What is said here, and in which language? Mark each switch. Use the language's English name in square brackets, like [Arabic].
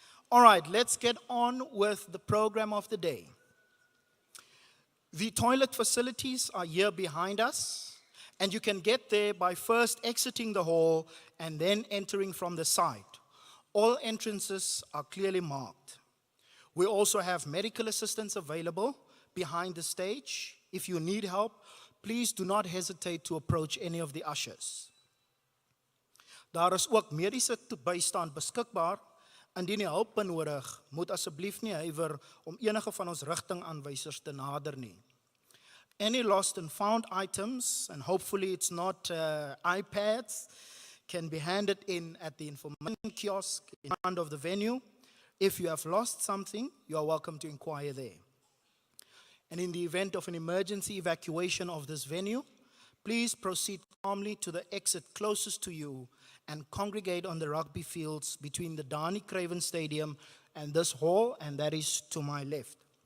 [English] All right, let's get on with the program of the day. The toilet facilities are here behind us, and you can get there by first exiting the hall and then entering from the side. All entrances are clearly marked. We also have medical assistance available behind the stage. If you need help, please do not hesitate to approach any of the ushers. [Afrikaans] Daar is ook mediese bystand beskikbaar. Indien jy hulp benodig, moet asseblief nie huiwer om enige van ons rigtingaanwysers te nader nie. [English] Any lost and found items, and hopefully it's not iPads, can be handed in at the information kiosk in front of the venue. If you have lost something, you are welcome to inquire there. And in the event of an emergency evacuation of this venue, please proceed calmly to the exit closest to you and congregate on the rugby fields between the Dani Craven Stadium and this hall, and that is to my left.